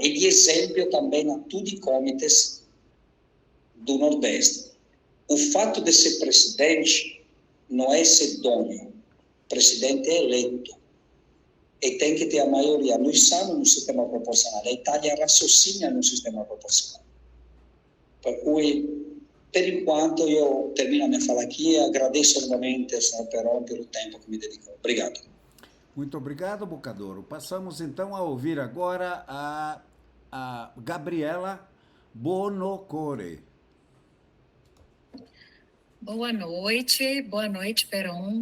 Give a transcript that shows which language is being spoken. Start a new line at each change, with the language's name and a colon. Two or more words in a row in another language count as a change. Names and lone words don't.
Portuguese: E de exemplo também a todos os comitês do Nordeste. O fato de ser presidente não é ser dono. O presidente é eleito. E tem que ter a maioria. Nós estamos no sistema proporcional. A Itália raciocina no sistema proporcional.
Italian: Per cui,
Portuguese: per enquanto, eu termino a minha fala aqui e agradeço novamente ao senhor Peron pelo tempo que me dedicou. Obrigado. Muito obrigado, Boccadoro. Passamos então a ouvir agora a Gabriela Bonocore. Boa noite, Peron.